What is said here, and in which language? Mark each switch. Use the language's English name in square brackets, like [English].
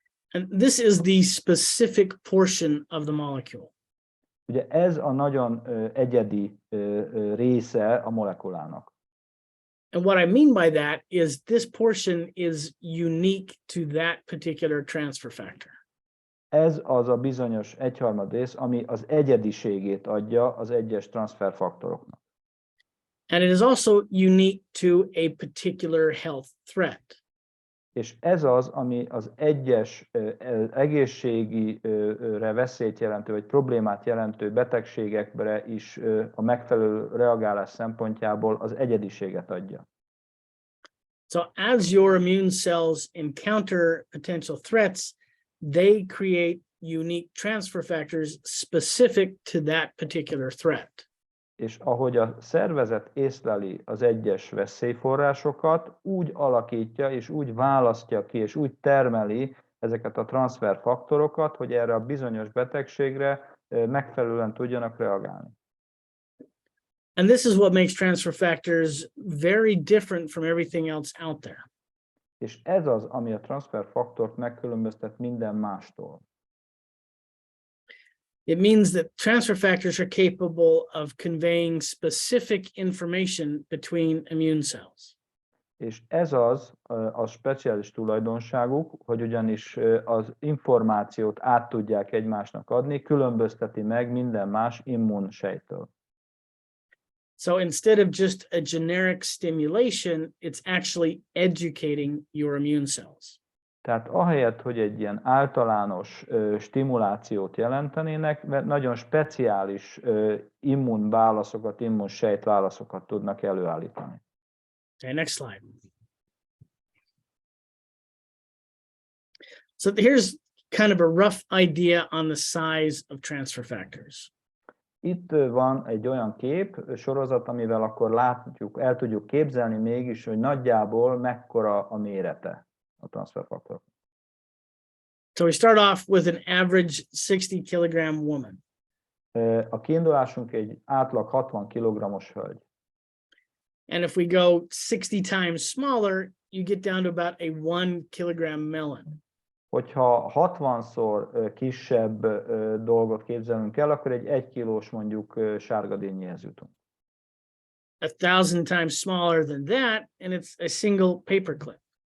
[English] And this is the specific portion of the molecule. [Hungarian] Ugye ez a nagyon egyedi része a molekulának. [English] And what I mean by that is this portion is unique to that particular transfer factor. [Hungarian] Ez az a bizonyos 1/3 rész, ami az egyediségét adja az egyes transferfaktoroknak. [English] And it is also unique to a particular health threat. [Hungarian] És ez az, ami az egyes egészségire veszélyt jelentő, vagy problémát jelentő betegségekre is a megfelelő reagálás szempontjából az egyediséget adja. [English] So as your immune cells encounter potential threats, they create unique transfer factors specific to that particular threat. [Hungarian] És ahogy a szervezet észleli az egyes veszélyforrásokat, úgy alakítja, és úgy választja ki, és úgy termeli ezeket a transferfaktorokat, hogy erre a bizonyos betegségre megfelelően tudjanak reagálni. [English] And this is what makes transfer factors very different from everything else out there. [Hungarian] És ez az, ami a transferfaktort megkülönböztet minden mástól. [English] It means that transfer factors are capable of conveying specific information between immune cells. [Hungarian] És ez az a speciális tulajdonságuk, hogy ugyanis az információt át tudják egymásnak adni, különbözteti meg minden más immunsejttől. [English] So instead of just a generic stimulation, it's actually educating your immune cells. [Hungarian] Tehát ahelyett, hogy egy ilyen általános stimulációt jelentenének, mert nagyon speciális immunválaszokat, immunsejtválaszokat tudnak előállítani. [English] Okay, next slide. So here's kind of a rough idea on the size of transfer factors. [Hungarian] Itt van egy olyan kép, sorozat, amivel akkor látjuk, el tudjuk képzelni mégis, hogy nagyjából mekkora a mérete a transferfaktor. [English] So we start off with an average 60 kilogram woman. [Hungarian] A kiindulásunk egy átlag 60 kg-os hölgy. [English] And if we go 60 times smaller, you get down to about a 1 kilogram melon. [Hungarian] Hogyha 60-szor kisebb dolgot képzelünk el, akkor egy 1 kilós mondjuk sárgadínyéhez jutunk. [English] 1,000 times smaller than that, and it's a single paperclip.